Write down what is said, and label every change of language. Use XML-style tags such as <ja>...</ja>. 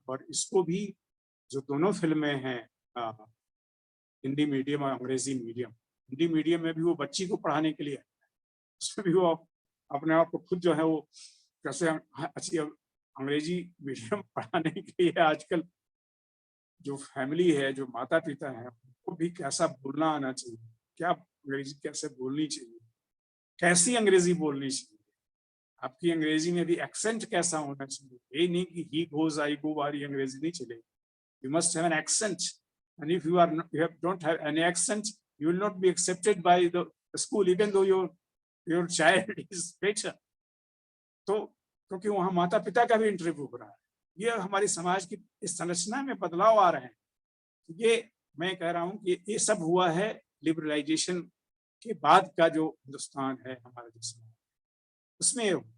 <hi>और इसको भी जो दोनों फिल्में हैं, हिंदी मीडियम और अंग्रेजी मीडियम, हिंदी मीडियम में भी वो बच्ची को पढ़ाने के लिए, उसमें भी वो अपने आप को खुद जो है वो कैसे अच्छी अंग्रेजी मीडियम पढ़ाने के लिए आजकल जो फैमिली है, जो माता पिता है, उनको भी कैसा बोलना आना चाहिए, क्या अंग्रेजी कैसे बोलनी चाहिए, कैसी अंग्रेजी बोलनी चाहिए, आपकी अंग्रेजी में भी एक्सेंट कैसा होना चाहिए। ये नहीं कि</hi> <en>he goes I go</en> <hi>वाली अंग्रेजी नहीं चलेगी।</hi> <en>You must have an accent, and if you don't have any accent, you will not be accepted by the school, even though your child is better.</en> <hi>तो क्योंकि वहाँ माता पिता का भी इंटरव्यू हो रहा है। ये हमारी समाज की इस संरचना में बदलाव आ रहे हैं। ये मैं कह रहा हूँ कि ये सब हुआ है लिबरलाइजेशन के बाद का जो हिंदुस्तान है हमारा, जो समाज, उसमें</hi>